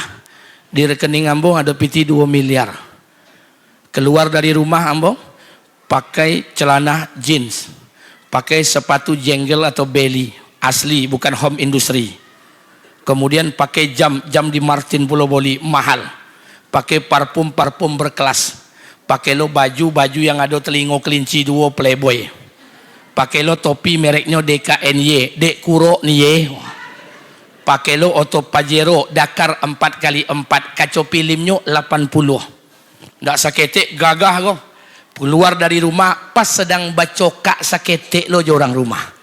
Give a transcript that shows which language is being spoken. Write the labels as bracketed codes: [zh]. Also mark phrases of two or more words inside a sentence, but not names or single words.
[id] Di rekening ambo ada piti 2 miliar. Keluar dari rumah ambo pakai celana jeans, pakai sepatu jenggel atau belly asli, bukan [en] home industry. [id] Kemudian pakai jam di Martin Pulau Boli mahal. Pakai parfum berkelas. Pakai lo baju yang ada telingo kelinci dua Playboy. Pakai lo topi mereknya DKNY, Dek Kuro Nye. Pakai lo Auto Pajero Dakar 4x4, kaca filmnya 80. [min] Ndak saketek gagah kau. Keluar dari rumah pas sedang bacokak saketek lo orang rumah.